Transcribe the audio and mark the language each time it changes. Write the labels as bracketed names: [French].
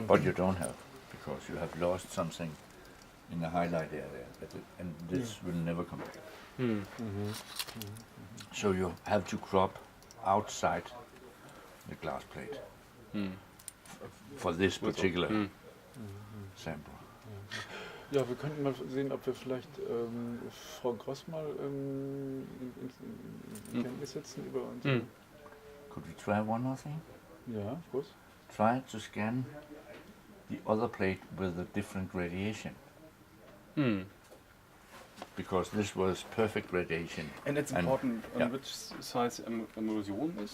[English] But you don't have, because you have lost something in the highlight area, and this will never come back. Mm. So you have to crop outside the glass plate Mm. for this particular Mm. sample. [German] Ja, wir könnten mal sehen, ob wir vielleicht Frau Gross mal in Kenntnis setzen über unsere. Mm. [English] Could we try one more thing? Ja, of course. Try to scan the other plate with a different radiation, Mm. because this was perfect radiation. And it's And- important yeah. which size emulsion is.